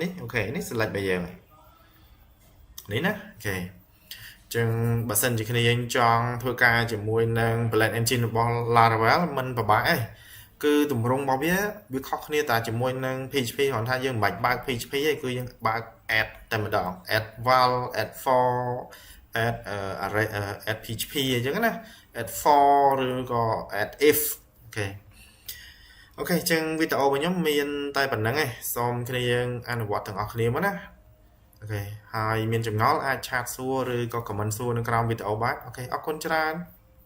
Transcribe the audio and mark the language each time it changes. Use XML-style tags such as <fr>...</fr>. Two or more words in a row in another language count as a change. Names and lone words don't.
<km>នេះអូខេនេះ select របស់យើងនេះណាអូខេអញ្ចឹងបើសិនជាគ្នាយើងចង់ធ្វើការ ជាមួយនឹង Blend Engine របស់ Laravel មិនពិបាកទេគឺទម្រង់របស់ វាខុសគ្នាតែជាមួយនឹង PHP គ្រាន់ថាយើងមិនបាច់បើក PHP ទេគឺយើងបើក add តែម្ដង</km> <en>add val add for add array add PHP</en> <km>អញ្ចឹងណា</km> <en>add for</en> <km>ឬក៏</km> <en>add if</en> <km>អូខេអូខេអញ្ចឹងវីដេអូរបស់ខ្ញុំមានតែប៉ុណ្្នឹងឯងសូមគ្នាយើងអនុវត្តទាំងអស់គ្នាមកណាអូខេហើយមានចម្ងល់អាចឆាតសួរឬក៏ comment សួរនៅក្រោមវីដេអូបានអូខេអរគុណច្រើន</km>